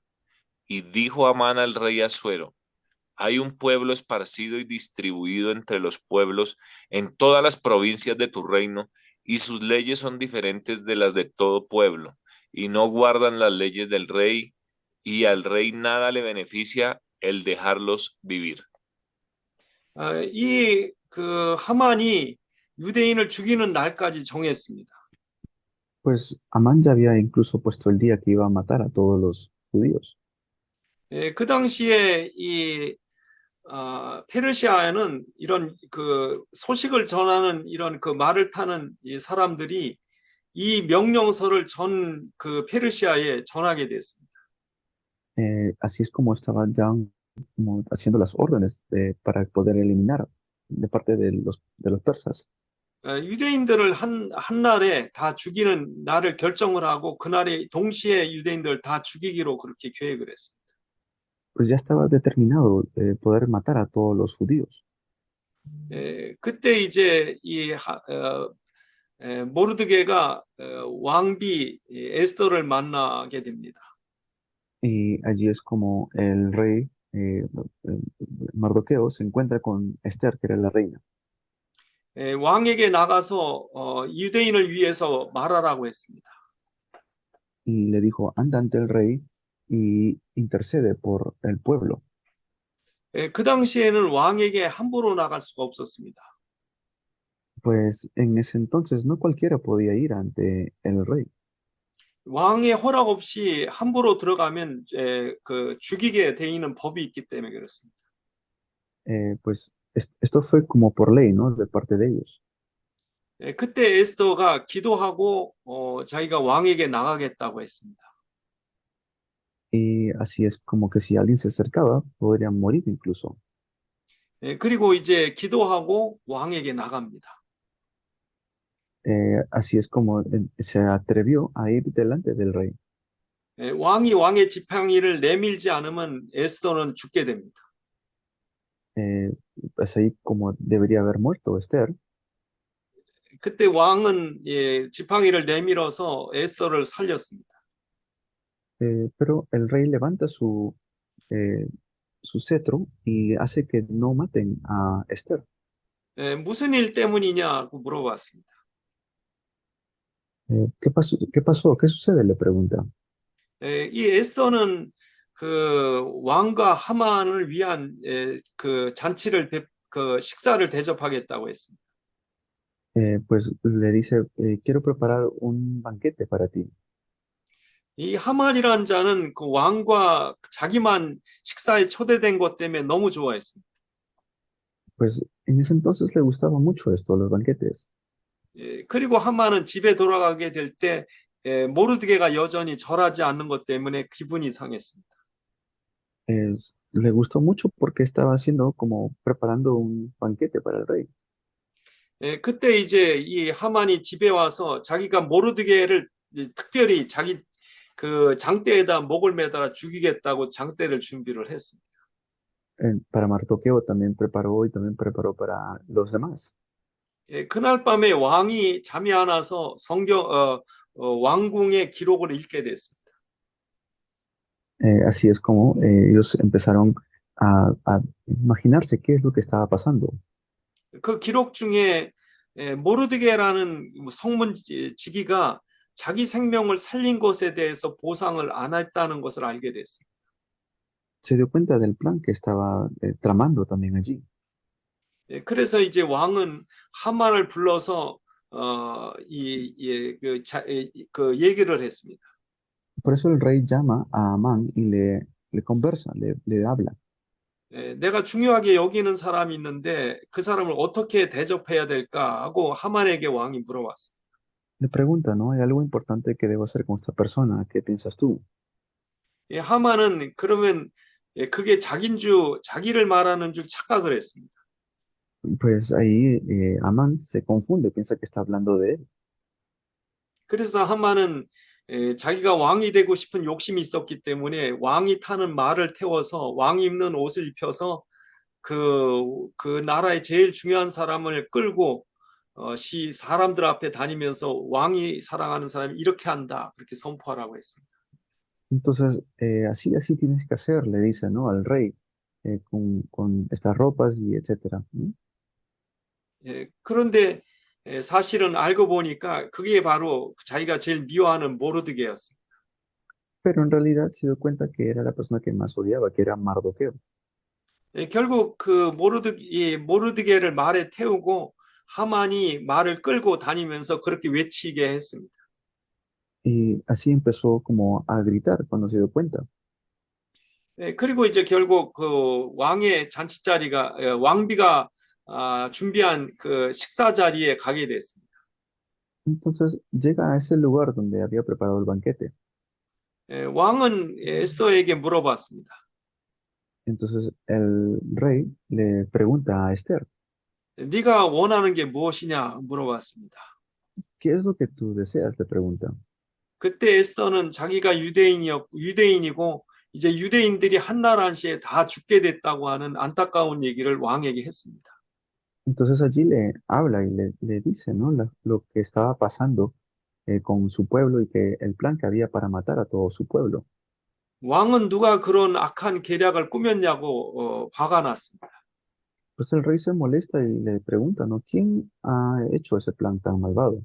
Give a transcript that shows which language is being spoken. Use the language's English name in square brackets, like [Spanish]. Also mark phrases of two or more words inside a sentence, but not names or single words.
[Spanish] Y dijo Amán al rey Asuero: hay un pueblo esparcido y distribuido entre los pueblos en todas las provincias de tu reino, y sus leyes son diferentes de las de todo pueblo, y no guardan las leyes del rey, y al rey nada le beneficia el dejarlos vivir. [Korean] 이 그 하만이 유대인을 죽이는 날까지 정했습니다. [Spanish] Pues Amán ya había incluso puesto el día que iba a matar a todos los judíos. [Korean] 그 당시에 이 페르시아에는 이런 그 소식을 전하는 이런 그 말을 타는 이 사람들이 이 명령서를 전 그 페르시아에 전하게 됐습니다. [Spanish] Así es como estaban ya como haciendo las órdenes para poder eliminar de parte de los persas. [Korean] 유대인들을 한 날에 다 죽이는 날을 결정을 하고 그날에 동시에 유대인들 다 죽이기로 그렇게 계획을 했습니다. [Spanish] Pues ya estaba determinado poder matar a todos los judíos. [Korean] 그때 이제 모르드게가 왕비 에스더를 만나게 됩니다. [Spanish] Y allí es como el rey Mardoqueo se encuentra con Esther, que era la reina. [Korean] 왕에게 나가서 유대인을 위해서 말하라고 했습니다. [Spanish] Y le dijo, anda ante el rey y intercede por el pueblo. [Korean] 그 당시에는 왕에게 함부로 나갈 수가 없었습니다. [Spanish] Pues en ese entonces no cualquiera podía ir ante el rey. [Korean] 왕의 허락 없이 함부로 들어가면 그 죽이게 돼 있는 법이 있기 때문에 그렇습니다. [Spanish] Pues esto fue como por ley, ¿no? De parte de ellos. [Korean] 그때 에스더가 기도하고 자기가 왕에게 나가겠다고 했습니다. [Spanish] Y así es como que si alguien se acercaba, podrían morir incluso. [Korean] 그리고 이제 기도하고 왕에게 나갑니다. [Spanish] Así es como se atrevió a ir delante del rey. [Korean] 왕이 왕의 지팡이를 내밀지 않으면 에스더는 죽게 됩니다. [Spanish] eh, pues ahí como debería haber muerto Esther, [Korean] 그때 왕은 지팡이를 내밀어서 에스더를 살렸습니다. [Spanish] pero el rey levanta eh, su cetro y hace que no maten a Esther. [Korean] 무슨 일 때문이냐고 물어봤습니다. [Spanish] ¿Qué pasó? ¿Qué pasó? ¿Qué sucede? Le pregunta. [Korean] 이 에스더는 그 왕과 하만을 위한 그 잔치를 그 식사를 대접하겠다고 했습니다. [Spanish] Pues le dice, quiero preparar un banquete para ti. [Korean] 이 하만이라는 자는 그 왕과 자기만 식사에 초대된 것 때문에 너무 좋아했습니다. [Spanish] Pues en ese entonces le gustaba mucho esto, los banquetes. [Korean] 그리고 하만은 집에 돌아가게 될 때 모르드게가 여전히 절하지 않는 것 때문에 기분이 상했습니다. [Spanish] Le gustó mucho porque estaba haciendo como preparando un banquete para el rey. [Korean] 그때 이제 이 하만이 집에 와서 자기가 모르드게를 특별히 자기 그 장대에다 목을 매달아 죽이겠다고 장대를 준비를 했습니다. [Spanish] Para Mardoqueo también preparó y también preparó para los demás. [Korean] 그날 밤에 왕이 잠이 안 와서 왕궁의 기록을 읽게 됐습니다. [Spanish] Así es como ellos empezaron a imaginarse qué es lo que estaba pasando. [Korean] 그 기록 중에 모르드게라는 성문지기가 자기 생명을 살린 것에 대해서 보상을 안 했다는 것을 알게 됐습니다. [Spanish] Se dio cuenta del plan que estaba tramando también allí. [Korean] 그래서 이제 왕은 하만을 불러서 그 얘기를 했습니다. [Spanish] Por eso el rey llama a Amán y le conversa, le habla. [Korean] 내가 중요하게 여기는 사람이 있는데 그 사람을 어떻게 대접해야 될까 하고 하만에게 왕이 물어봤습니다. [Spanish] Le pregunta, ¿no? ¿Hay algo importante que debo hacer con esta persona? ¿Qué piensas tú? [Korean] 하만은 그러면 그게 자기를 말하는 줄 착각을 했습니다. [Spanish] Pues ahí Amán se confunde, piensa que está hablando de él. [Korean] 그래서 하만은 자기가 왕이 되고 싶은 욕심이 있었기 때문에 왕이 타는 말을 태워서 왕이 입는 옷을 입혀서 그 나라의 제일 중요한 사람을 끌고 사람들 앞에 다니면서 왕이 사랑하는 사람이 이렇게 한다 그렇게 선포하라고 했습니다. [Spanish] Entonces, así tienes que hacer, le dice, ¿no? Al rey, con estas ropas y etcétera. ¿No? [Korean] 그런데 사실은 알고 보니까 그게 바로 자기가 제일 미워하는 모르드게였습니다. [Spanish] Pero en realidad se dio cuenta que era la persona que más odiaba, que era Mardoqueo. [Korean] 결국 그 모르드게를 말에 태우고 하만이 말을 끌고 다니면서 그렇게 외치게 했습니다. [Spanish] Y así empezó como a gritar cuando se dio cuenta. [Korean] 그리고 이제 결국 그 왕의 잔치 자리가 왕비가 준비한 그 식사 자리에 가게 됐습니다. [Spanish] Entonces llega a ese lugar donde había preparado el banquete. [Korean] 왕은 에스더에게 물어봤습니다. [Spanish] Entonces el rey le pregunta a Esther, [Korean] 네가 원하는 게 무엇이냐 물어봤습니다. [Spanish] ¿qué es lo que tú deseas? Le pregunta. [Korean] 그때 에스더는 자기가 유대인이고 이제 유대인들이 한날 한시에 다 죽게 됐다고 하는 안타까운 얘기를 왕에게 했습니다. [Spanish] Entonces allí le habla y le dice, ¿no? Lo que estaba pasando con su pueblo y que el plan que había para matar a todo su pueblo. [Korean] 왕은 누가 그런 악한 계략을 꾸몄냐고 화가 났습니다. [Spanish] Pues el rey se molesta y le pregunta, ¿no? ¿Quién ha hecho ese plan tan malvado?